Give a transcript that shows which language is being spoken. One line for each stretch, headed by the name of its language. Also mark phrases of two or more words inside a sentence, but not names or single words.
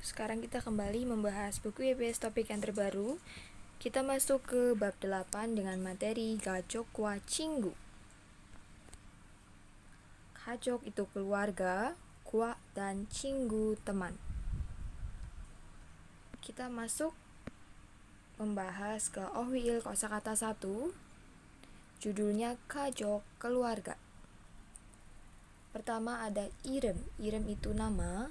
Indonesian: Sekarang kita kembali membahas buku EBS topik yang terbaru. Kita masuk ke bab 8 dengan materi
Korean: 가족과 친구.
Indonesian: 가족 itu keluarga, kwa dan 친구 teman. Kita masuk membahas ke ohwiil kosakata 1. Judulnya 가족 keluarga. Pertama ada i름. I름 itu nama.